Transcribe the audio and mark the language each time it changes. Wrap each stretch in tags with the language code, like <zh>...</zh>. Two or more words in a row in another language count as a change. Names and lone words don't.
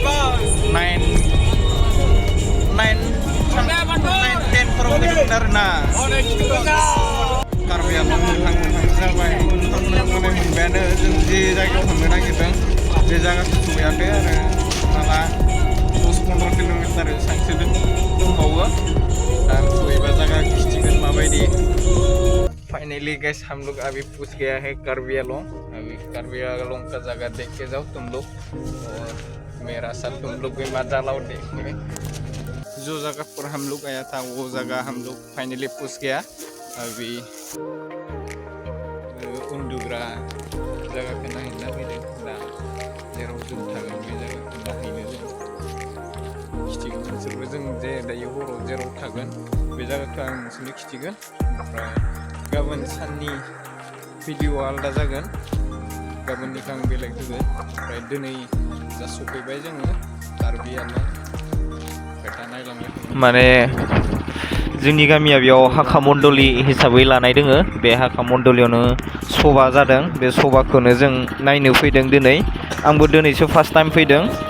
<brx>9:10 फोराव फैदोंमोन आरोना कार्बि आलं थांनो जाबाय मोनबायानो जों जे जायगायाव थांनो नागिरदों बे जायगाखौ सहैयाखै आरो माबा 10-15 किल'मिटार सांसो दंबावो दा सहैबा जायगा खिथिगोन माबायदि</brx> <en>finally guys</en> <hi>हम लोग अभी पहुंच गया है कार्बी आलंग अभी कार्बी आलंग का जगह देख के जाओ तुम लोग और मेरा साथ तुम लोग भी मजा लाओ देखने जो जगह पर हम लोग आया था वो जगह हम लोग फाइनली पहुंच गया अभी</hi> <brx>उन्दुग्रा जायगाखौ नायहैना फैदों दा जेराव जों थागोन बे जायगाखौ नायहैनो जों खिथिगोन नोंसोरबो जों जे दायो हराव जेराव थागोन बे जायगाखौ आं नोंसोरनो खिथिगोन ओमफ्राय गाबोन साननि भिडिअआ आलादा जागोन गाबोननिखौ आं बेलेग होगोन ओमफ्राय दिनै जा सफैबाय जोङो कार्बि आलं खोथा नायलांनो माने जोंनि गामिया बेयाव हाखा मण्डलि हिसाबै लानाय दोङो बे हाखा मण्डलियावनो सभा जादों बे सभाखौनो जों नायनो फैदों दिनै आंबो दिनैसो</brx> <en>first time</en> <brx>फैदों</brx>